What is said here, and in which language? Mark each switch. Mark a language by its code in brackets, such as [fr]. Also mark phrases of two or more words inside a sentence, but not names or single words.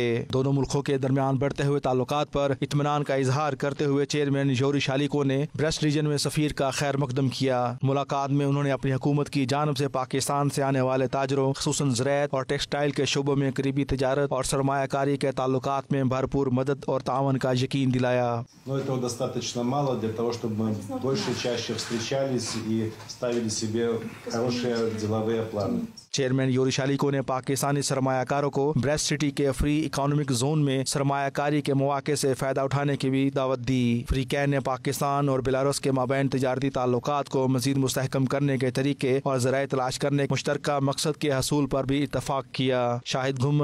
[ur] دونوں ملکوں کے درمیان بڑھتے ہوئے تعلقات پر اطمینان کا اظہار کرتے ہوئے چیئرمین یوری شالیکو نے بریسٹ ریجن میں سفیر کا خیر مقدم کیا۔ ملاقات میں انہوں نے اپنی حکومت کی جانب سے پاکستان سے آنے والے تاجروں، خصوصاً زراعت اور ٹیکسٹائل کے شعبوں میں قریبی تجارت اور سرمایہ کاری کے تعلقات میں بھرپور مدد اور تعاون کا یقین دلایا۔ [ru] Этого достаточно мало для того, чтобы мы больше, чаще встречались и ставили себе хорошие деловые планы. [ur] چیئرمین یوری شالیکو نے پاکستانی سرمایہ کاروں کو بریسٹ سٹی کے فری اکانومک زون میں سرمایہ کاری کے مواقع سے فائدہ اٹھانے کی بھی دعوت دی۔ فری کین نے پاکستان اور بیلاروس کے مابین تجارتی تعلقات کو مزید مستحکم کرنے کے طریقے اور ذرائع تلاش کرنے کے مشترکہ مقصد کے حصول پر بھی اتفاق کیا۔